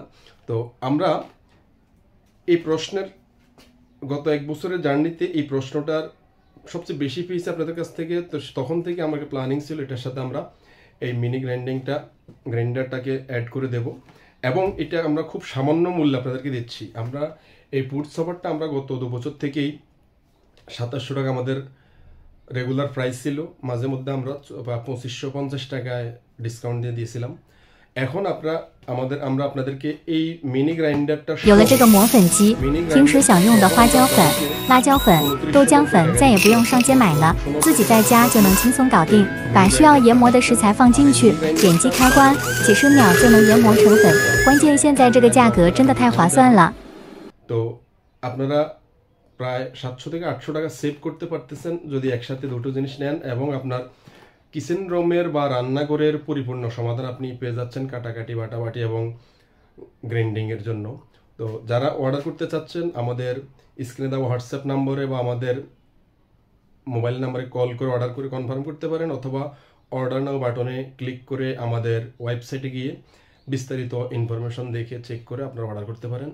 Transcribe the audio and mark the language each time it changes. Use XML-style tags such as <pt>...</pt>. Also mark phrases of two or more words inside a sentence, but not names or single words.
<bn>তো আমরা এই প্রশ্নের গত 1 বছরের জার্নিতে এই প্রশ্নটার সবচেয়ে বেশি পেয়েছি আপনাদের কাছ থেকে, তো তখন থেকে আমাকে প্ল্যানিং ছিল এটার সাথে আমরা এই</bn> <en>mini grinder</en> <bn>অ্যাড করে দেব এবং এটা আমরা খুব সামান্য মূল্যে আপনাদেরকে দিচ্ছি। আমরা এই</bn> <en>food chopper</en> <bn>আমরা গত 2 বছর থেকেই 2700 টাকা আমাদের</bn> <en>regular price</en> <bn>ছিল, মাঝে মধ্যে আমরা 2550 টাকায় ডিসকাউন্ট দিয়ে দিয়েছিলাম। এখন আমরা আপনাদেরকে এই</bn> <en>mini grinder</en> <zh>有了这个磨粉机，平时想用的花椒粉、辣椒粉、豆浆粉再也不用上街买了，自己在家就能轻松搞定。把需要研磨的食材放进去，点击开关，几十秒就能研磨成粉。关键现在这个价格真的太划算了。</zh> <bn>তো আপনারা প্রায় 700 থেকে 800 টাকা সেভ করতে পারতেছেন যদি একসাথে দুটো জিনিস নেন, এবং আপনার</bn> <en>kitchen room</en> <bn>বা রান্নাঘরের পরিপূর্ণ সমাধান আপনি পেয়ে যাচ্ছেন কাটাকাটি, বাটাবাটি এবং গ্রাইন্ডিংয়ের জন্য। তো যারা অর্ডার করতে চাচ্ছেন আমাদের স্ক্রিনে দেওয়া হোয়াটসঅ্যাপ নম্বরে বা আমাদের</bn> <en>mobile number</en> <bn>কল করে অর্ডার করে কনফার্ম করতে পারেন, অথবা</bn> <en>order now button</en> <bn>ক্লিক করে আমাদের ওয়েবসাইটে গিয়ে বিস্তারিত ইনফরমেশন দেখে চেক করে আপনারা অর্ডার করতে পারেন।</bn>